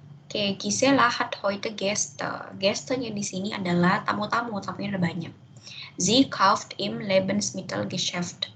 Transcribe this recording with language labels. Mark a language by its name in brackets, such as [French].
[German] Oke, Gisela hat heute Gäste. [Indonesian] Gäste-nya di sini adalah tamu-tamu, tamunya ada banyak. [German] Sie kauft im Lebensmittelgeschäft.